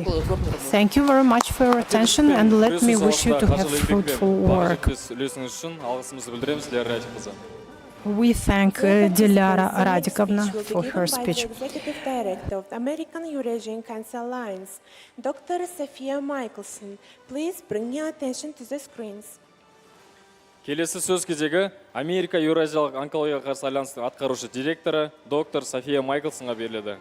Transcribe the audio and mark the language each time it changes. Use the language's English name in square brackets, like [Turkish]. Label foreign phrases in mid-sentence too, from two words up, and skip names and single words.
[English] Thank you very much for your attention, and let me wish you to have fruitful work. We thank Dilara Radikovna for her speech. Executive Director of the American Eurasian Cancer Alliance, Dr. Sophia Michelson. Please bring your attention to the screens. [Kazakh] Келесі сөз кезегі Америка Еуразиялық онкологияға қарсы альянстың атқарушы директоры доктор София Майклсонға беріледі.